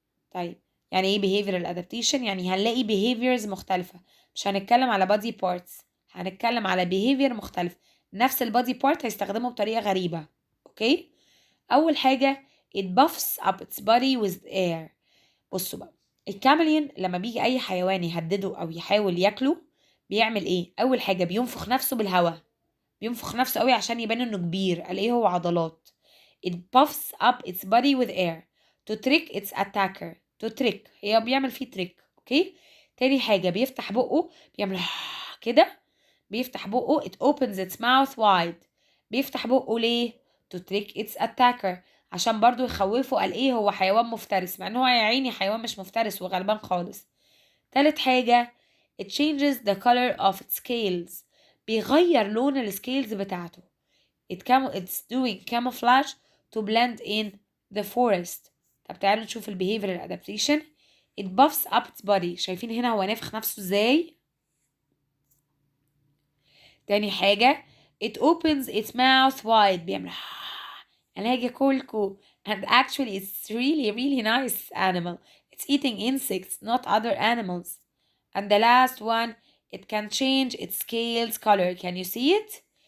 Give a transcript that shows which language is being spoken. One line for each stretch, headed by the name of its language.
Arabic: طيب يعني ايه behavioral adaptation؟ يعني هنلاقي behaviors مختلفة. مش هنتكلم على body parts، هنتكلم على behavior مختلف. نفس البادي بارت هيستخدمه بطريقة غريبة. اوكي. اول حاجة
English: it buffs up its body with air.
Arabic: بصوا بقى الكامليون لما بيجي اي حيوان يهدده او يحاول ياكله بيعمل ايه؟ اول حاجة بينفخ نفسه بالهواء، بينفخ نفسه قوي عشان يبان انه كبير. قال ايه؟ هو عضلات.
English: it puffs up its body with air to trick its attacker.
Arabic: to trick هي بيعمل فيه تريك. اوكي. تاني حاجة بيفتح بقه، بيعمل كده، بيفتح بقه
English: it opens its mouth wide.
Arabic: بيفتح بقه ليه؟
English: to trick its attacker
Arabic: عشان برضو يخوفه. قال ايه؟ هو حيوان مفترس، مع ان هو يا عيني حيوان مش مفترس وغلبان خالص. تالت حاجة
English: it changes the color of its scales.
Arabic: بيغير لون السكيلز بتاعته.
English: it's doing camouflage to blend in the forest.
Arabic: طب تعالوا نشوف behavioral adaptation.
English: it buffs up its body.
Arabic: شايفين هنا هو نافخ نفسه ازاي؟ تاني حاجة
English: it opens its mouth wide.
Arabic: بيعمل أنا هاجي أكلكوا.
English: and actually it's really nice animal. it's eating insects not other animals. and the last one it can change its scales color. can you see it?